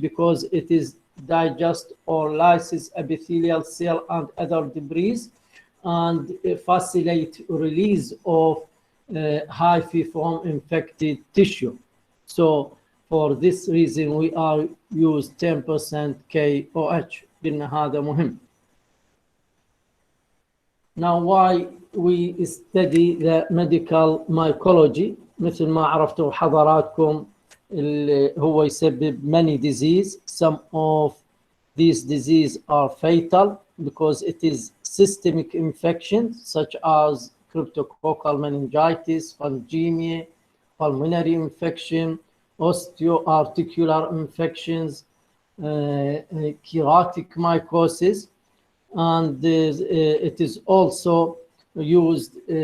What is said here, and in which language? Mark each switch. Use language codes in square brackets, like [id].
[en] Because it is digest or lyses epithelial cell and other debris and facilitate release of hyphae from infected tissue. So for this reason we are use 10% KOH. [ar] قلنا هذا مهم. [en] Now why we study the medical mycology. [ar] مثل ما عرفتوا حضراتكم هو يسبب [en] many disease. Some of these diseases are fatal because it is systemic infections such as cryptococcal meningitis, fungemia, pulmonary infection, osteoarticular infections, keratic mycosis, and it is also used